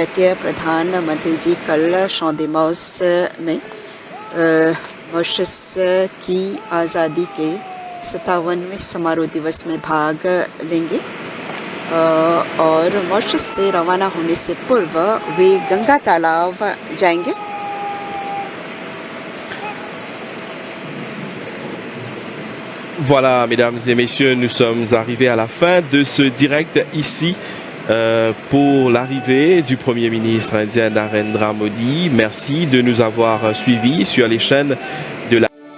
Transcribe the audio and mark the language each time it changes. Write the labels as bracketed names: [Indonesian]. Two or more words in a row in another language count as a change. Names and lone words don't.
[Hindi] भारतीय प्रधानमंत्री जी कल शॉन्देमॉस में मॉरिशस की आज़ादी के 57वें समारोह दिवस में भाग लेंगे और मॉरिशस से रवाना होने से पूर्व वे गंगा तालाब जाएंगे। [French] Voilà, mesdames et messieurs, nous sommes arrivés à la fin de ce direct ici pour l'arrivée du Premier ministre indien Narendra Modi. Merci de nous avoir suivis sur les chaînes de la